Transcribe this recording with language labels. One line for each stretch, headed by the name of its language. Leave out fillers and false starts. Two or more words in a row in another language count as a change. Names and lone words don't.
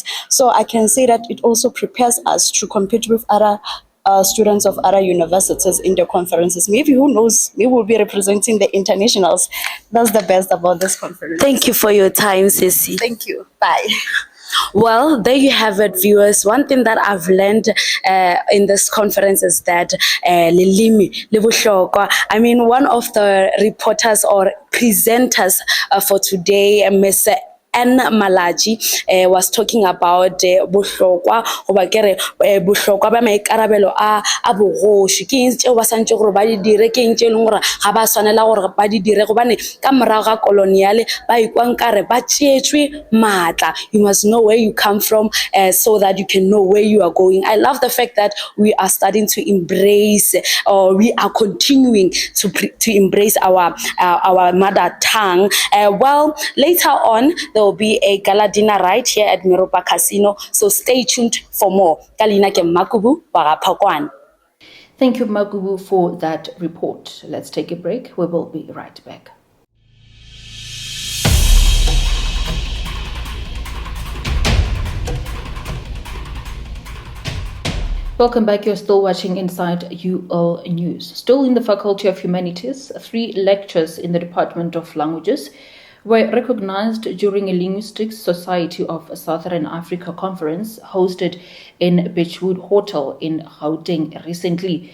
English: So I can say that it also prepares us to compete with other students of other universities in the conferences. Maybe, who knows, we will be representing the internationals. That's the best about this conference. Thank you for your time, Ceci. Thank you. Bye. Well, there you have it, viewers. One thing that I've learned in this conference is that
Northern Sotho: lelimi le bohlokwa.
English: I mean, one of the reporters or presenters for today, Ms.
Northern Sotho: Anne Malaji,
English: was talking about
Northern Sotho: bohlokwa goba kere bohlokwa ba maikarabelo a bogoši ke eng tšeo ba santše gore ba di dire, ke eng tše e leng gore ga ba swanela gore ba di dire gobane ka morago ga koloniale ba ikwang kare ba tšetšwe maatla.
English: You must know where you come from so that you can know where you are going. I love the fact that we are starting to embrace, or we are continuing to embrace our mother tongue. Well, later on there will be a gala dinner right here at Meropa Casino, so stay tuned for more.
Northern Sotho: Kalina ke Makubu wa Gapakwan.
English: Thank you, Magubu, for that report. Let's take a break. We will be right back. Welcome back. You're still watching Inside UL News. Still in the Faculty of Humanities, 3 lectures in the Department of Languages were recognized during a Linguistics Society of Southern Africa conference hosted in Beechwood Hotel in Gauteng recently.